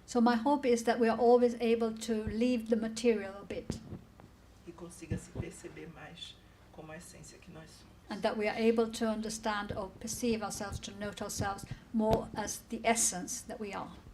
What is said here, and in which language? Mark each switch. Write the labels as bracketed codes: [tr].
[en] so my hope is that we are always able to leave the material a bit, [pt] e consiga se perceber mais como a essência que nós somos. and that we are able to understand or perceive ourselves, to note ourselves more as the essence that we are.